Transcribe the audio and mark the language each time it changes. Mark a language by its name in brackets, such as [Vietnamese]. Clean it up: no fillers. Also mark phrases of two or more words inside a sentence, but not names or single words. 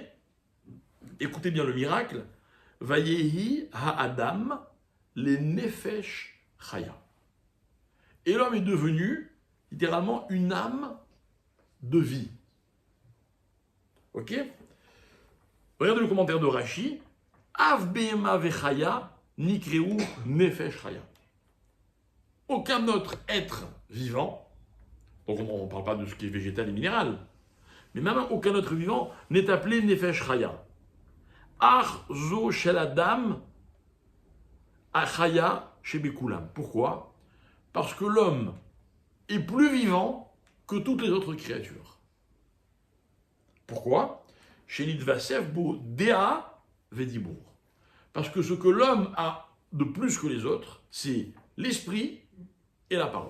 [French] Écoutez bien le miracle, [Hebrew] Vayehi ha-Adam les nefesh chaya. [French] Et l'homme est devenu littéralement une âme de vie. Ok? Regardez le commentaire de Rashi. [Hebrew] Av behema vechaya nikreu nefesh chaya. [French] Aucun autre être vivant, donc on ne parle pas de ce qui est végétal et minéral, mais même aucun autre vivant n'est appelé [Hebrew] nefesh chaya. Ach zo shel adam achaya shebekulam. [French] Pourquoi? Parce que l'homme est plus vivant que toutes les autres créatures. Pourquoi? [Hebrew] Shenit vasev bo dea vedibour. [French] Parce que ce que l'homme a de plus que les autres, c'est l'esprit et la parole.